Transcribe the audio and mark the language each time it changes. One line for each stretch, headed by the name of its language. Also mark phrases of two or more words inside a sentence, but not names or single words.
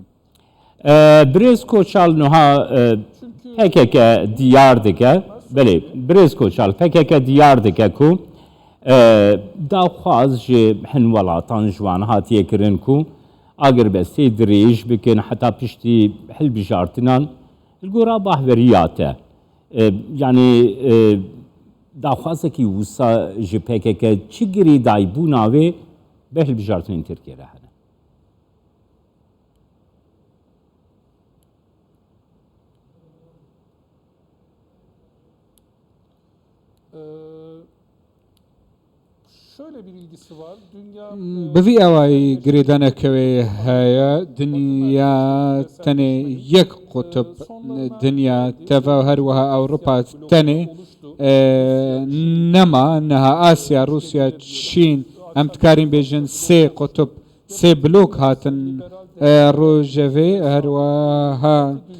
Kurdish: Birêz Koçal niha PKK diyar dike belê birêz Koçal PKK diyar dike ku daxwaz ji hin welatan ji wan hatiye kirin ku agirbestê dirêj bikin heta piştî hilbijartinan li gora bahweriya te yani daxwazekî wisa ji PKK çi girêdayîbûna wê bi hilbijartinên Tirkiye re hene.
Turkish: Şöyle bir ilgisi var. Dünya
Kurdish: Bi vî awayî girêdanekewê heye dinya tenê yek qutb dinya teva û her wiha Ewropa tenê nema niha Asya Rusya Çîn em dikarîn bêjin sê qutb sê blok hatin rojevê her wiha